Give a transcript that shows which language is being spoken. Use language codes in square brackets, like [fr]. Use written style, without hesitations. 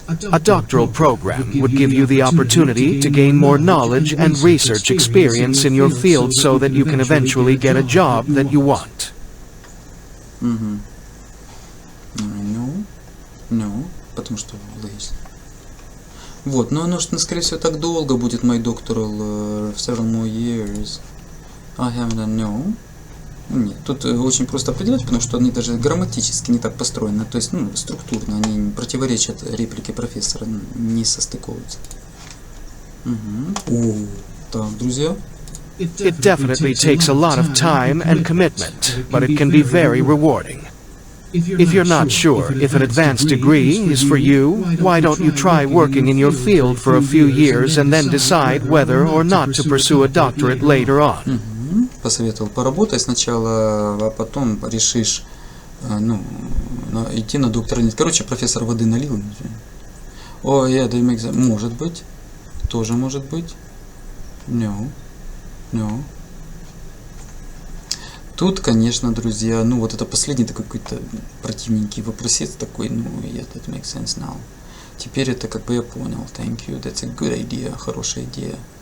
[en] A doctoral program would give you the opportunity to gain more knowledge and research experience in your field so that you can eventually get a job that you want. [ru] No, потому что логично. Вот, но оно, скорее всего, так долго будет, [en] my doctoral, several more years. I haven't a no. [ru] Нет, тут очень просто определять, потому что они даже грамматически не так построены, то есть, ну, структурно они противоречат реплике профессора, не состыковываются. Так, друзья. [en] It definitely takes a lot of time and commitment, but it can be very rewarding. If you're not sure if an advanced degree is for you, why don't you try working in your field for a few years and then decide whether or not to pursue a doctorate later on? [ru] Посоветовал поработать сначала, а потом решишь, ну, идти на доктора. Короче, профессор воды налил. О, может быть, тоже может быть. [en] No. [ru] Тут, конечно, друзья, ну вот это последний такой какой-то противненький вопросец такой, ну, [en] yes, that makes sense now. [ru] Теперь это как бы я понял. [en] Thank you, that's a good idea, [ru] хорошая идея.